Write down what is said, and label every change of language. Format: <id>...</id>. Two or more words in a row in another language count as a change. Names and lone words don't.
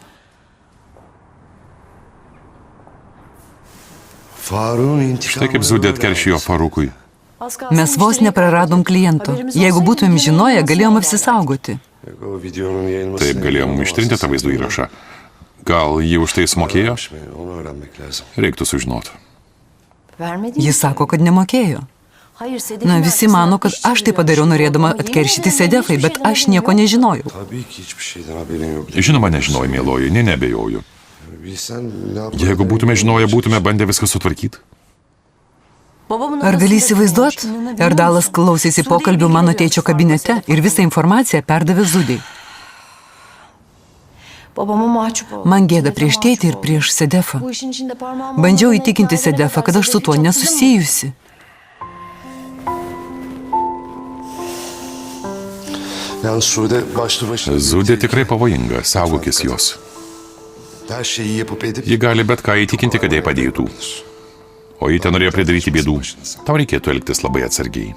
<tr>Faruk'un intikamı.</tr> <lt>Štai kaip Zudė atkeršijo Farukui. Mes vos nepraradom kliento. Jeigu būtumėm žinoję, galėjom apsisaugoti.</lt> <tr>O videonun yayılması.</tr> <lt>Taip galėjom ištrinti tą vaizdo įrašą. Gal jį už tai sumokėjo?</lt> <tr>Onu öğrenmek lazım.</tr> <lt>Reiktų sužinoti. Jis sako, kad nemokėjo. Na, visi mano, kad aš tai padariau norėdama atkeršyti Sedefai, bet aš nieko nežinojau.</lt> <tr>Tabii ki hiçbir şeyden haberin yok.</tr> <lt>Žinoma, nežinojau, mėloji, nebejoju.</lt> <tr>Bilsen ne yapardın?</tr> <lt>Jeigu būtume žinoję, būtume bandę viską sutvarkyti. Ar gali įsivaizduot? Erdalas klausėsi pokalbių mano tėčio kabinete ir visą informaciją perdavė Zudei. Man gėda prieš tėtį ir prieš Sedefą. Bandžiau įtikinti Sedefą, kad aš su tuo nesusijusi.</lt> <tr>Yalnız Sude başlı başına</tr> <lt>Zudė tikrai pavojinga, saugokis jos.</lt> <tr>her şeyi yapıp edip</tr> <lt>Ji gali bet ką įtikinti, kad jai padėtų. O ji ten norėjo pridaryti bėdų. Tau reikėtų elgtis labai atsargiai.</lt>